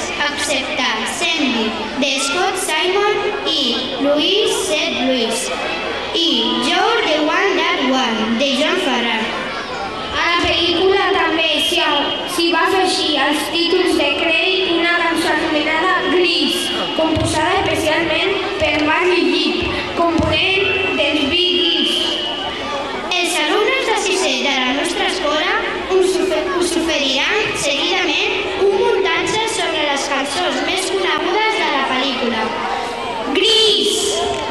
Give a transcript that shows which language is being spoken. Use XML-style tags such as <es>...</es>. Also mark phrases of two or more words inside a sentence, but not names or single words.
<ca>acceptar Sandy de Scott Simon i Louis C. Lewis i You're the One That One de John Farrar. A la pel·lícula també s'hi va afegir als títols de crèdit una cançó anomenada Grease, composada especialment per Marley Gibb, component dels Bee Gees. Els alumnes de sisè de la nostra escola us oferiran seguidament un muntatge sobre les cançons més conegudes de la pel·lícula. Grease!</ca>